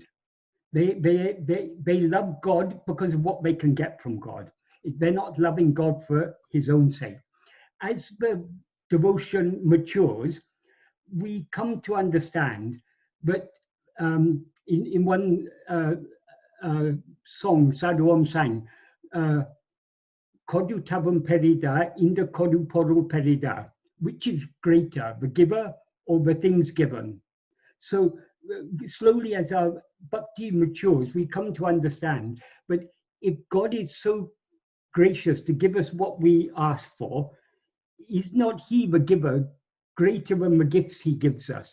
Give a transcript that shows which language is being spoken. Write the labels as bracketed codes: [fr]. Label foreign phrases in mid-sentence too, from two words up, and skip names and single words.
[en] They love God because of what they can get from God. They're not loving God for his own sake. As the devotion matures, we come to understand that in one song, [ta] Sadhuam sang, கொடு தவம் பெரிதா, இந்த கொடு பொருள் பெரிதா, [en] which is greater, the giver or the things given. So slowly as our bhakti matures, we come to understand that if God is so gracious to give us what we ask for, is not he the giver greater than the gifts he gives us?